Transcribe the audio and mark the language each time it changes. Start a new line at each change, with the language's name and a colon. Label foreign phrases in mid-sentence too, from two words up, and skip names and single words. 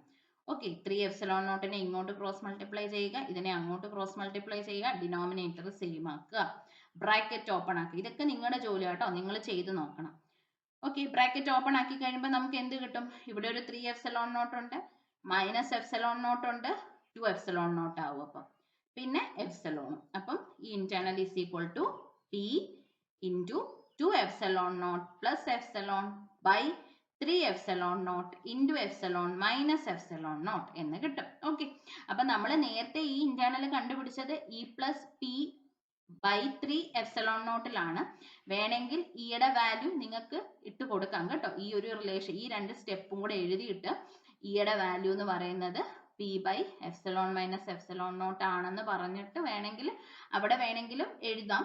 Malayalam: ഓക്കെ, 3ε0 ഇങ്ങോട്ട്
English: cross multiply
Malayalam: ചെയ്യുക, ഇതിനെ അങ്ങോട്ട്
English: cross multiply
Malayalam: ചെയ്യുക,
English: denominator same
Malayalam: ആക്കുക,
English: bracket open
Malayalam: ആക്കുക. ഇതൊക്കെ നിങ്ങളുടെ ജോലി കേട്ടോ, നിങ്ങൾ ചെയ്ത് നോക്കണം. ഓക്കെ,
English: bracket open
Malayalam: ആക്കി കഴിയുമ്പോൾ നമുക്ക് എന്ത് കിട്ടും? ഇവിടെ ഒരു 3ε0 ഉണ്ട്, -ε0 ഉണ്ട്, 2ε0 ആവും. അപ്പം പിന്നെ എപ്സിലോണും. അപ്പം ഈ ഇന്റേണൽ = P × 2ε0 + ε/3ε0 × ε എന്ന് കിട്ടും. ഓക്കെ, അപ്പൊ നമ്മൾ നേരത്തെ ഈ ഇന്റേണൽ കണ്ടുപിടിച്ചത് E + P/3ε0 വേണമെങ്കിൽ ഇയുടെ വാല്യൂ നിങ്ങൾക്ക് ഇട്ട് കൊടുക്കാം കേട്ടോ. ഈ ഒരു റിലേഷൻ, ഈ രണ്ട് സ്റ്റെപ്പും കൂടെ എഴുതിയിട്ട് ഇയുടെ വാല്യൂ എന്ന് പറയുന്നത് P/ε - ആണെന്ന് പറഞ്ഞിട്ട് വേണമെങ്കിൽ അവിടെ വേണമെങ്കിലും എഴുതാം.